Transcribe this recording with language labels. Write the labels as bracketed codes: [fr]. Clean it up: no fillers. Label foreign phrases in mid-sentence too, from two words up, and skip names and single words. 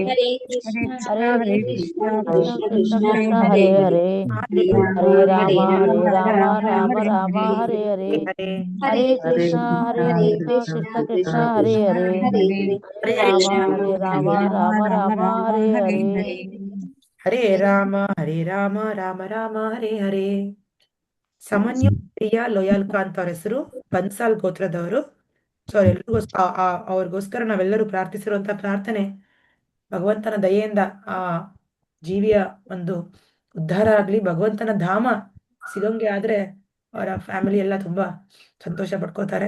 [sa] ಹರೇ ಕೃಷ್ಣ ಕೃಷ್ಣ ಕೃಷ್ಣ ಹರೇ ಹರೇ, ಹರೇ ರಾಮ ರಾಮ ಹರೇ ಹರೇ. ಹರೇ ಕೃಷ್ಣ ಕೃಷ್ಣ ಕೃಷ್ಣ ಹರೇ ಹರೇ, ಹರೇ ರಾಮ ರಾಮ ಹರೇ ಹರೇ. ಹರೇ ರಾಮ ರಾಮ ಹರೇ ಹರೇ. [kn] ಸಮನ್ಯು ಪ್ರಿಯಾ ಲೋಯಾಲ್ಕಾ ಅಂತ ಅವ್ರ ಹೆಸರು, ಬನ್ಸಾಲ್ ಗೋತ್ರದವರು. ಸೊ ಅವ್ರಿಗೋಸ್ಕರ ನಾವೆಲ್ಲರೂ ಪ್ರಾರ್ಥಿಸಿರುವಂತ ಪ್ರಾರ್ಥನೆ, ಭಗವಂತನ ದಯೆಯಿಂದ ಆ ಜೀವಿಯ ಒಂದು ಉದ್ಧಾರ ಆಗ್ಲಿ, ಭಗವಂತನ ಧಾಮ ಸಿಗಂಗೆ ಆದ್ರೆ ಅವರ ಫ್ಯಾಮಿಲಿ ಎಲ್ಲ ತುಂಬಾ ಸಂತೋಷ ಪಡ್ಕೋತಾರೆ.